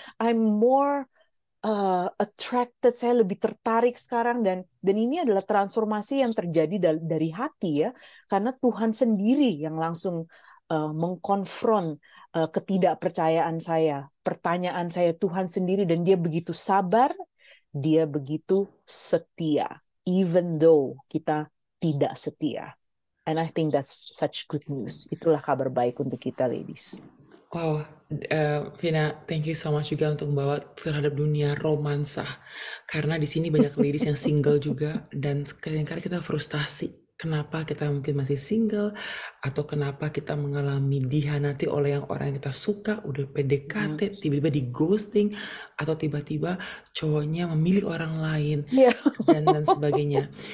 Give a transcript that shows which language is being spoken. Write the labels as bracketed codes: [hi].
[en] I'm more attracted, [id] saya lebih tertarik sekarang, dan ini adalah transformasi yang terjadi dari hati ya, karena Tuhan sendiri yang langsung mengkonfront ketidakpercayaan saya, pertanyaan saya, Tuhan sendiri, dan dia begitu sabar, dia begitu setia, [en] even though [id] kita tidak setia. [en] And I think that's such good news. [id] Itulah kabar baik untuk kita, ladies. Wow, Vina, [en] thank you so much [id] juga untuk membawa terhadap dunia romansa. Karena di sini banyak ladies yang single juga, dan kadang-kadang kita frustasi. Kenapa kita mungkin masih single, atau kenapa kita mengalami dihianati oleh orang yang kita suka, udah PDKT, tiba-tiba di ghosting, atau tiba-tiba cowoknya memilih orang lain, dan sebagainya.